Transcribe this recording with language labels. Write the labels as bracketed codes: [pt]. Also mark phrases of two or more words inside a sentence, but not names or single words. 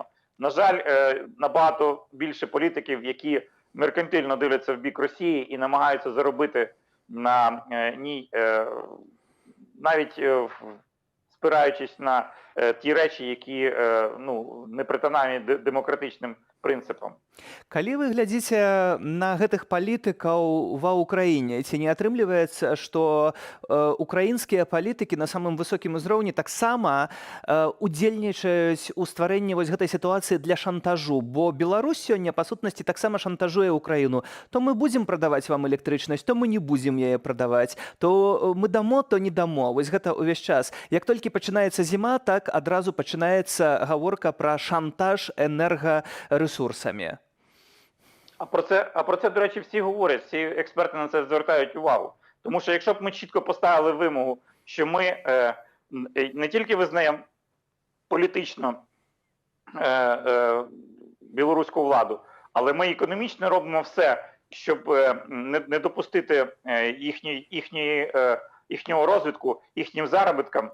[uk] На жаль, набагато більше політиків, які меркантильно дивляться в бік Росії і намагаються заробити на ній, навіть спираючись на ті речі, які не притаманні демократичним принципам. [be] Калі вы глядзіце на гэтых палітыкаў ва ўкраіне, ці не атрымліваецца, што украінскія палітыкі на самым высокім узроўні таксама удзельнічаюць у стварэнні вось гэтай сітуацыі для шантажу, бо Беларусь сёння па сутнасці таксама шантажуе Украіну. То мы будзем прадаваць вам электрычнасць, то мы не будзем яе прадаваць, то мы дамо, то не дамо. Вось гэта ўвесь час. Як толькі пачынаецца зіма, так адразу пачынаецца гаворка пра шантаж энергарэсурсамі. [uk] А про це, до речі, всі говорять, всі експерти на це звертають увагу. Тому що якщо б ми чітко поставили вимогу, що ми не тільки визнаємо політично білоруську владу, але ми економічно робимо все, щоб не допустити їхнього розвитку, їхнім заробіткам.